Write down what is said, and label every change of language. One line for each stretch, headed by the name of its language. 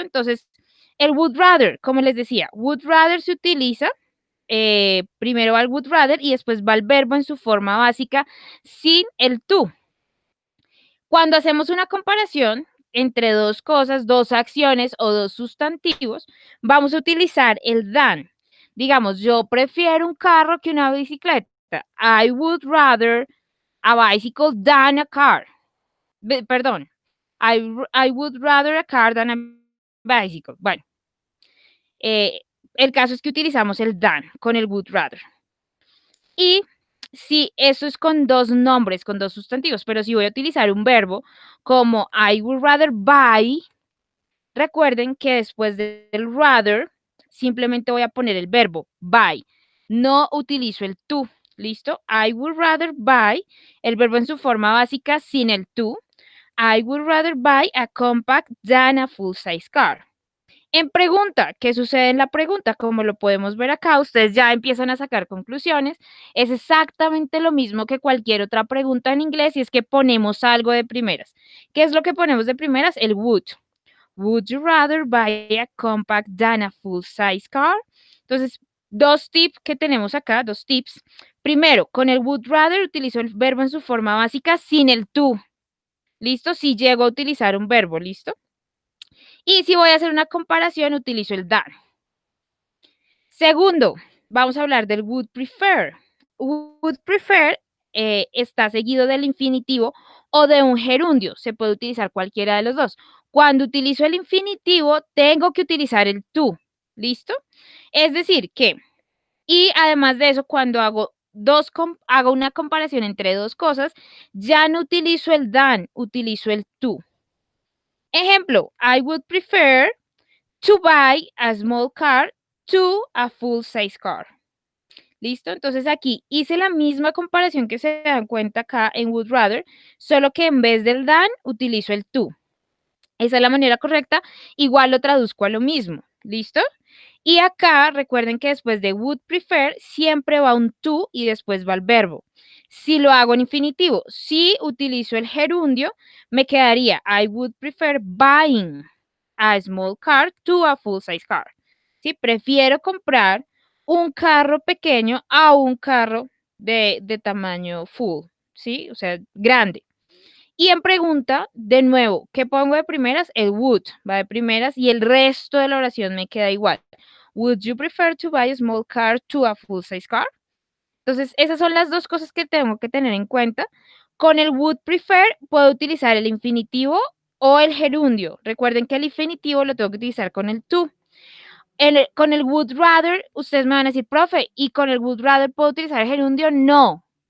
Spanish: Entonces, el would rather, como les decía, would rather se utiliza, primero va el would rather y después va el verbo en su forma básica sin el to. Cuando hacemos una comparación entre dos cosas, dos acciones o dos sustantivos, vamos a utilizar el than. Digamos, yo prefiero un carro que una bicicleta.
English: I would rather a bicycle than a car.
Spanish: Perdón.
English: I would rather a car than a bicycle.
Spanish: Bueno, eh, el caso es que utilizamos el than con el would rather. Y si eso es con dos nombres, con dos sustantivos, pero si voy a utilizar un verbo como
English: I would rather buy,
Spanish: recuerden que después del rather simplemente voy a poner el verbo buy. No utilizo el to. ¿Listo?
English: I would rather buy,
Spanish: el verbo en su forma básica sin el to.
English: I would rather buy a compact than a full-size car.
Spanish: En pregunta, ¿qué sucede en la pregunta? Como lo podemos ver acá, ustedes ya empiezan a sacar conclusiones. Es exactamente lo mismo que cualquier otra pregunta en inglés y es que ponemos algo de primeras. ¿Qué es lo que ponemos de primeras? El would.
English: Would you rather buy a compact than a full-size car?
Spanish: Entonces, dos tips que tenemos acá, dos tips. Primero, con el would rather utilizo el verbo en su forma básica sin el to. ¿Listo? Si llego a utilizar un verbo, ¿listo? Y si voy a hacer una comparación, utilizo el than. Segundo, vamos a hablar del would prefer. Would prefer está seguido del infinitivo o de un gerundio. Se puede utilizar cualquiera de los dos. Cuando utilizo el infinitivo, tengo que utilizar el to. ¿Listo? Es decir, que, y además de eso, cuando hago una comparación entre dos cosas, ya no utilizo el than, utilizo el to.
English: Ejemplo, I would prefer to buy a small car to a full-size car.
Spanish: ¿Listo? Entonces aquí hice la misma comparación que se dan cuenta acá en would rather, solo que en vez del than utilizo el to. Esa es la manera correcta, igual lo traduzco a lo mismo. ¿Listo? Y acá recuerden que después de would prefer siempre va un to y después va el verbo. Si lo hago en infinitivo, si utilizo el gerundio, me quedaría
English: I would prefer buying a small car to a full-size car.
Spanish: ¿Sí? Prefiero comprar un carro pequeño a un carro de tamaño full, ¿sí? O sea, grande. Y en pregunta, de nuevo, ¿qué pongo de primeras? El would va de primeras y el resto de la oración me queda igual.
English: Would you prefer to buy a small car to a full-size car?
Spanish: Entonces, esas son las dos cosas que tengo que tener en cuenta. Con el would prefer puedo utilizar el infinitivo o el gerundio. Recuerden que el infinitivo lo tengo que utilizar con el to. Con el would rather, ustedes me van a decir, profe, ¿y con el would rather puedo utilizar el gerundio? No,